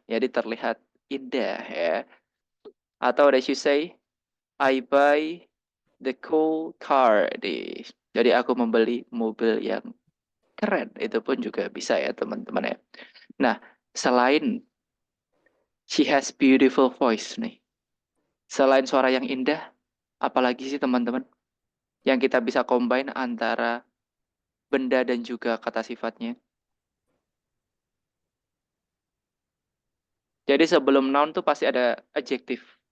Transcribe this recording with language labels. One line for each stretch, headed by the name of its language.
Indonesian: Jadi terlihat indah ya. Atau
English: as you say, I buy the cool car.
Indonesian: Jadi aku membeli mobil yang keren. Itu pun juga bisa ya teman-teman ya.
English: Nah,
Indonesian: selain
English: she has beautiful voice nih.
Indonesian: Selain suara yang indah, apalagi sih teman-teman yang kita bisa combine antara benda dan juga kata sifatnya. Jadi sebelum noun tuh pasti ada adjektif.